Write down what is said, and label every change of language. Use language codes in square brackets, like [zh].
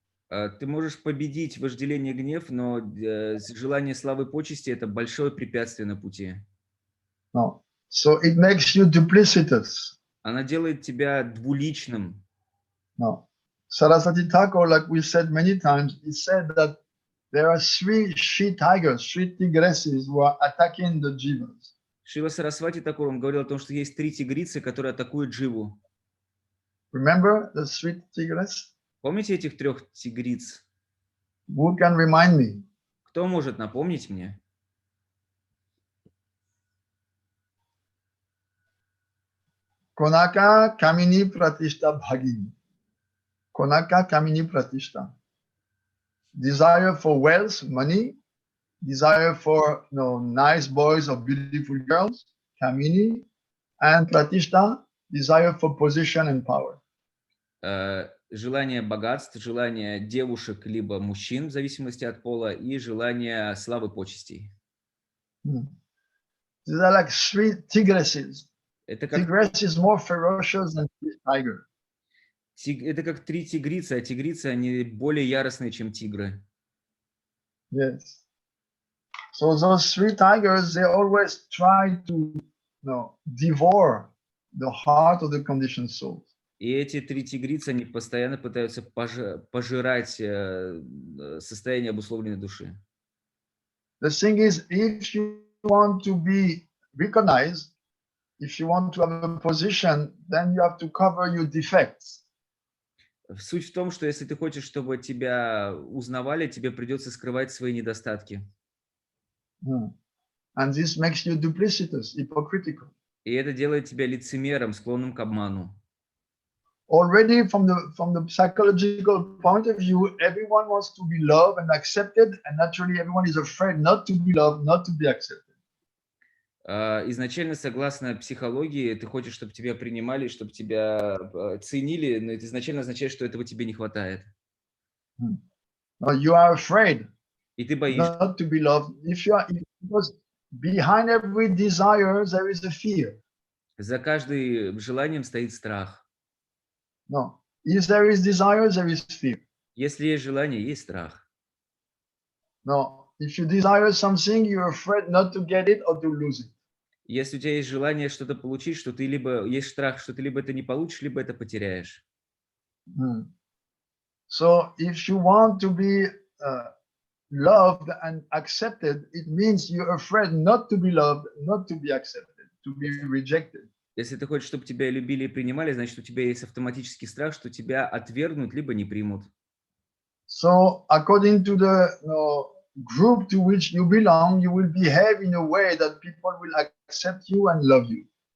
[ru] Ты можешь победить вожделение и гнев, но желание славы и почести – это большое препятствие на пути. [en] No. So it makes you duplicitous. [ru] Она делает тебя двуличным. No. [en] Saraswati Thakur, like we said many times, he said that there are 3 she-tigers, 3 tigresses who are attacking the jivas. [ru] Шрила Сарасвати Такур, он говорил о том, что есть 3 тигрицы, которые атакуют дживу. [en] Remember the three tigers? [ru] Помните этих 3 тигриц? [en] Who can remind me? [ru] Кто может напомнить мне? [sa] Konaka Kamini Pratishta Bhagini. Konaka Kamini Pratishta. [en] Desire for wealth, money, desire for nice boys or beautiful girls, Kamini, and Pratishta, desire for position and power. [ru] Желание богатств, желание девушек либо мужчин, в зависимости от пола, и желание славы, почестей. [en] These are like 3 tigresses. [ru] Это как [en] Tigress is more ferocious than tiger. [ru] Это как 3 тигрицы, а тигрицы, они более яростные, чем тигры. [en] Yes. So those 3 tigers, they always try to devour the heart of the conditioned soul. [ru] И эти 3 тигрицы, они постоянно пытаются пожирать состояние обусловленной души. [en] The thing is, if you want to be recognized, if you want to have a position, then you have to cover your defects. [ru] Суть в том, что если ты хочешь, чтобы тебя узнавали, тебе придется скрывать свои недостатки. [en] And this makes you duplicitous, hypocritical. [ru] И это делает тебя лицемером, склонным к обману. [en] Already from the psychological point of view, everyone wants to be loved and accepted, and naturally everyone is afraid not to be loved, not to be accepted. [ru] Изначально, согласно психологии, ты хочешь, чтобы тебя принимали, чтобы тебя ценили, но это изначально означает, что этого тебе не хватает. [en] You are afraid [ru] И ты боишься. [en] not to be loved. Because behind every desire there is a fear. [ru] За каждым желанием стоит страх. [en] No. If there is desire, there is fear. [ru] Если есть желание, есть страх. [en] No. If you desire something, you're afraid not to get it or to lose it. [ru] Если у тебя есть желание что-то получить, что ты либо есть страх, что ты либо это не получишь, либо это потеряешь. [en] So if you want to be loved and accepted, it means you're afraid not to be loved, not to be accepted, to be rejected. [ru] Если ты хочешь, чтобы тебя любили и принимали, значит, у тебя есть автоматический страх, что тебя отвергнут, либо не примут. [en] So according to the group to which you belong, you will behave in a way that people will accept you and love you.